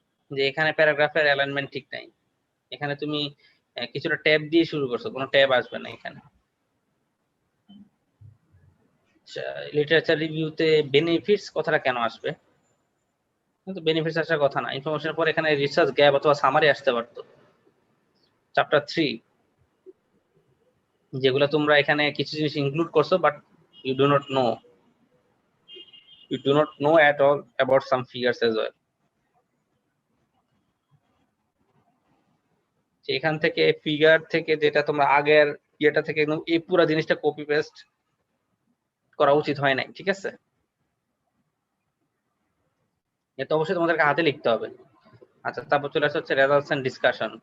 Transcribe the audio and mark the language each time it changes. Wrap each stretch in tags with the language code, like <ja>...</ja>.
<bn>যে এখানে প্যারাগ্রাফের অ্যালাইনমেন্ট ঠিক নাই, এখানে তুমি কিছুটা ট্যাব দিয়ে শুরু করছো, কোনো ট্যাব আসবে না এখানে। লিটারেচার রিভিউতে বেনিফিটস কথাটা কেন আসবে? কিন্তু বেনিফিটস আসার কথা না, ইনফরমেশনের পর এখানে রিসার্চ গ্যাপ অথবা সামারি আসতে পারতো। চ্যাপ্টার 3 যেগুলো তোমরা এখানে কিছু জিনিস ইনক্লুড করছো, but</bn> <en>you do not know at all about some figures as well.</en> <bn>এখান থেকে ফিগার থেকে যেটা তোমরা আগের ইয়েটা থেকে একদম এই পুরো জিনিসটা কপি পেস্ট করা উচিত হয় নাই, ঠিক আছে? এটা অবশ্যই তোমাদেরকে হাতে লিখতে হবে। আচ্ছা, তারপর চলে আসছে হচ্ছে রেজাল্টস এন্ড ডিসকাশন।</bn>